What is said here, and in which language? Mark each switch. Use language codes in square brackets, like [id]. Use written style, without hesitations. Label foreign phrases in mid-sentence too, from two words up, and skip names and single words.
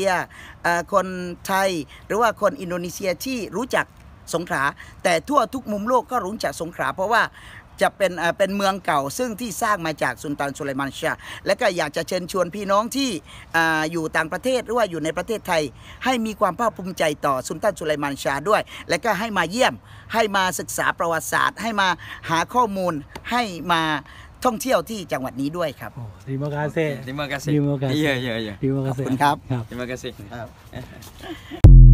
[th] ยคนไทยหรือว่าคนอินโดนีเซียที่รู้จักสงขลาแต่ทั่วทุกมุมโลกก็รู้จักสงขลาเพราะว่าจะเป็นเมืองเก่าซึ่งที่สร้างมาจากสุลต่านสุเลมานชาและก็อยากจะเชิญชวนพี่น้องที่อยู่ต่างประเทศหรือว่าอยู่ในประเทศไทยให้มีความภาคภูมิใจต่อสุลต่านสุเลมานชาด้วยและก็ให้มาเยี่ยมให้มาศึกษาประวัติศาสตร์ให้มาหาข้อมูลให้มาท่องเที่ยวที่จังหวัดนี้ด้วยครับ [id] Terima kasih. Terima kasih. Terima kasih. Ya. Terima [th] ขอบ [id] kasih. [th] คุณครับ ครับ [id] Terima kasih.